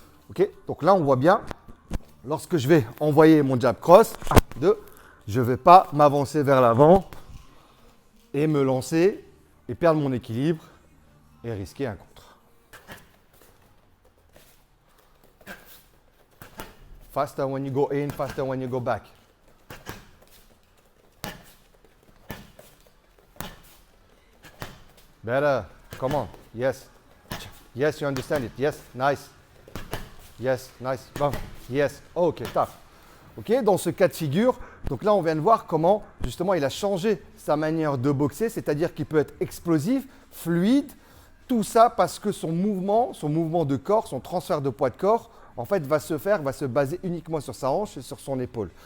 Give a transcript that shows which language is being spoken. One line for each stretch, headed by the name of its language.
French: Ok, donc là on voit bien, lorsque je vais envoyer mon jab cross, 1, 2, je ne vais pas m'avancer vers l'avant et me lancer et perdre mon équilibre et risquer un contre.
English: Faster when you go in, faster when you go back. Better, come on, yes. Yes, you understand it, yes, nice. Yes, nice, bon, yes, ok, tough.
French: Ok, dans ce cas de figure, donc là on vient de voir comment justement il a changé sa manière de boxer, c'est-à-dire qu'il peut être explosif, fluide, tout ça parce que son mouvement de corps, son transfert de poids de corps, en fait va se baser uniquement sur sa hanche et sur son épaule.